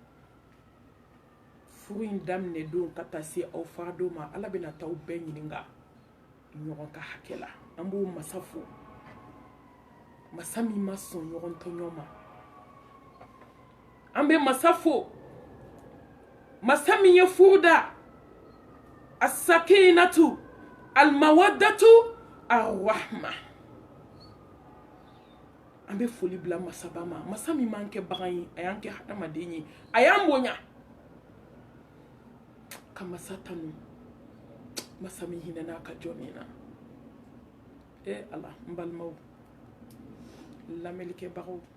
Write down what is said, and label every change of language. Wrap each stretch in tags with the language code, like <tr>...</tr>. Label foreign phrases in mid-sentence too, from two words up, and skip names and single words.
<bm>furu in daminɛ don ka taa se aw fara don ma ala bɛna taa aw bɛɛ ɲininka ɲɔgɔn ka hakɛ la an b'o masa fo masa min ma sɔn ɲɔgɔn tɔɲɔ ma an bɛ masa fo masa min ye furu da</bm> <ar>السكينة المودة الرحمة</ar> <bm>an bɛ foli bila masaba ma masa min m'an kɛ bagan ye a y'an kɛ hadamaden ye a y'an bonya ka masa tanu masa min hinɛna a ka jɔnni na ala n balimaw lamɛnlikɛbagaw</bm>